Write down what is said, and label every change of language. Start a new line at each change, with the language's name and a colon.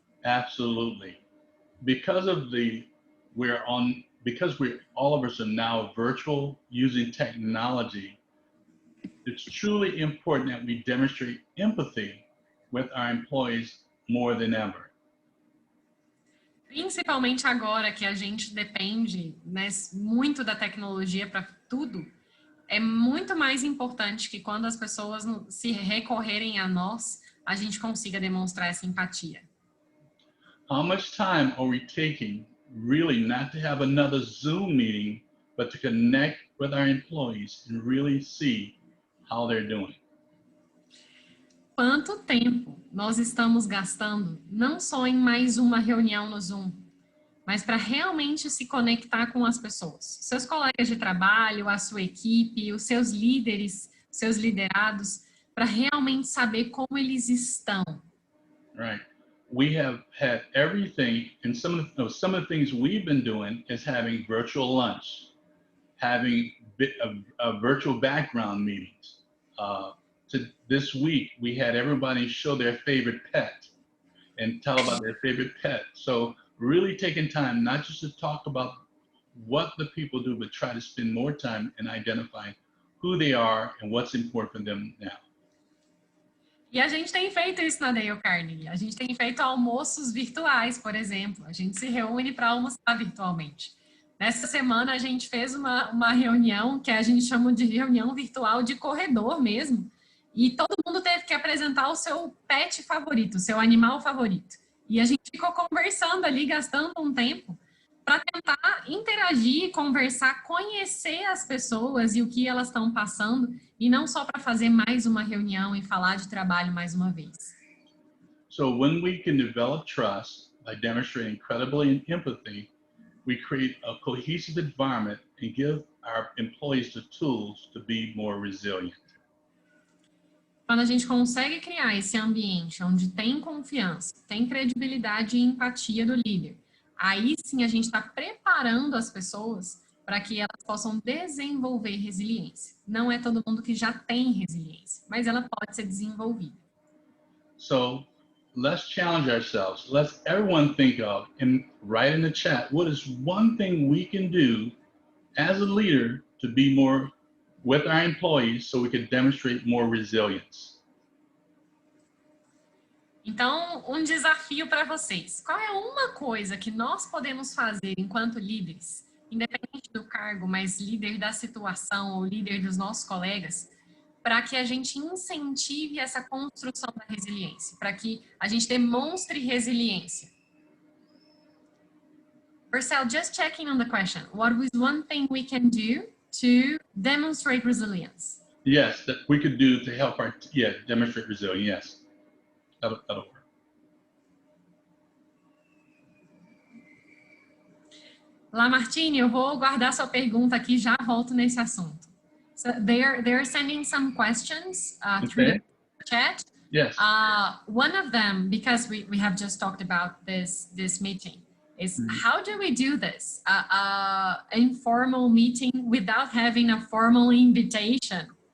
English: Absolutely. Because all of us are now virtual using technology, it's truly important that we demonstrate empathy with our employees more than ever.
Portuguese: Principalmente agora que a gente depende, né, muito da tecnologia para tudo, é muito mais importante que quando as pessoas se recorrerem a nós, a gente consiga demonstrar essa empatia.
English: How much time are we taking really not to have another Zoom meeting, but to connect with our employees and really see how they're doing?
Portuguese: Quanto tempo nós estamos gastando não só em mais uma reunião no Zoom, mas para realmente se conectar com as pessoas, seus colegas de trabalho, a sua equipe, os seus líderes, seus liderados, para realmente saber como eles estão.
English: Right. We have had everything, and some of the things we've been doing is having virtual lunch, having virtual background meetings. This week, we had everybody show their favorite pet and tell about their favorite pet. So really taking time, not just to talk about what the people do, but try to spend more time in identifying who they are and what's important for them now.
Portuguese: E a gente tem feito isso na Dale Carnegie. A gente tem feito almoços virtuais, por exemplo. A gente se reúne para almoçar virtualmente. Nessa semana, a gente fez uma reunião que a gente chama de reunião virtual de corredor mesmo. E todo mundo teve que apresentar o seu pet favorito, o seu animal favorito. E a gente ficou conversando ali, gastando um tempo para tentar interagir, conversar, conhecer as pessoas e o que elas estão passando, e não só para fazer mais uma reunião e falar de trabalho mais uma vez.
English: So when we can develop trust by demonstrating credibility and empathy, we create a cohesive environment and give our employees the tools to be more resilient.
Portuguese: Quando a gente consegue criar esse ambiente onde tem confiança, tem credibilidade e empatia do líder, aí sim a gente está preparando as pessoas para que elas possam desenvolver resiliência. Não é todo mundo que já tem resiliência, mas ela pode ser desenvolvida.
English: So let's challenge ourselves. Let's everyone think of and write in the chat, what is one thing we can do as a leader to be more with our employees so we can demonstrate more resilience?
Portuguese: Então, um desafio para vocês. Qual é uma coisa que nós podemos fazer enquanto líderes, independente do cargo, mas líder da situação ou líder dos nossos colegas, para que a gente incentive essa construção da resiliência, para que a gente demonstre resiliência?
English: Purcell, just checking on the question. What is one thing we can do to demonstrate resilience? Yes, that we could do to help demonstrate resilience. Yes, that'll work.
Portuguese: Lamartine, eu vou guardar sua pergunta aqui, já volto nesse assunto.
English: So they're sending some questions through the chat. Yes. One of them, because we have just talked about this meeting, is how do we do this? Informal meeting without having a formal invitation?